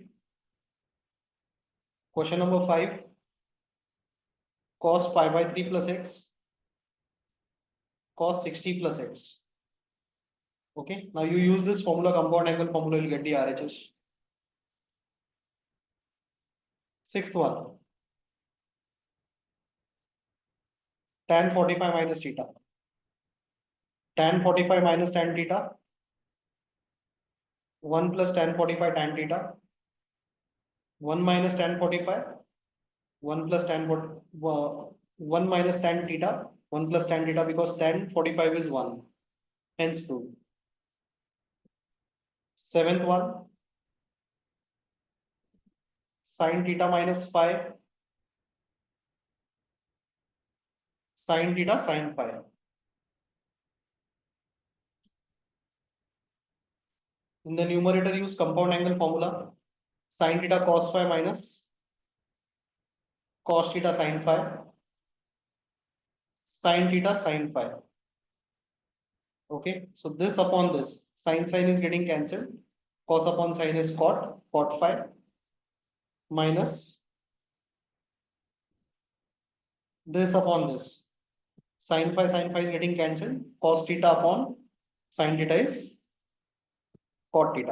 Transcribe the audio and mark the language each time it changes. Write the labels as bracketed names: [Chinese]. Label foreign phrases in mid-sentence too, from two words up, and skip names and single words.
[English] Question number 5, cos pi by 3 plus x, cos 60 plus x. Okay. Now you use this formula, compound angle formula, you'll get the RHS. Sixth one, tan 45 minus theta. Tan 45 minus tan theta, 1 plus tan 45 tan theta, 1 minus tan 45, 1 plus tan 1 minus tan theta, 1 plus tan theta, because tan 45 is 1. Hence proved. Seventh one, sin theta minus phi, sin theta sin phi. In the numerator, use compound angle formula. Sin theta cos phi minus cos theta sin phi, sin theta sin phi. Okay, so this upon this, sin is getting cancelled. Cos upon sin is cot phi minus this upon this. Sin phi is getting cancelled. Cos theta upon sin theta is cot theta.